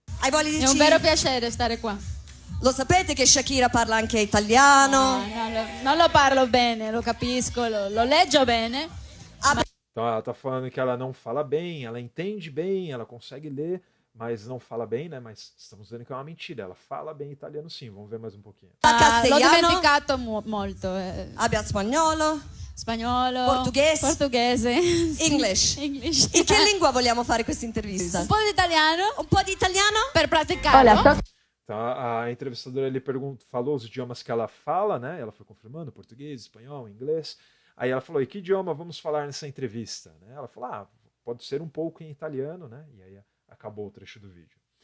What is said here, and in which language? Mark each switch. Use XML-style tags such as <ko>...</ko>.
<it>È un vero piacere stare qua. Lo sapete che Shakira parla anche italiano? Non lo parlo bene, lo capisco, lo leggo bene.</it> <pt>Então ela tá falando que ela não fala bem, ela entende bem, ela consegue ler, mas não fala bem, né? Mas estamos vendo que é uma mentira. Ela fala bem italiano sim. Vamos ver mais um pouquinho.</pt> <it>L'ho dimenticato molto. Abbia spagnolo. Portoghese. English. In che lingua vogliamo fare questa intervista? Un po' di italiano. Un po' di italiano? Per praticarlo.</it> <pt>Então a entrevistadora ele falou os idiomas que ela fala, né? Ela foi confirmando, português, espanhol, inglês. Aí ela falou, e que idioma vamos falar nessa entrevista? Né? Ela falou, pode ser um pouco em italiano, né? E aí acabou o trecho do vídeo.</pt>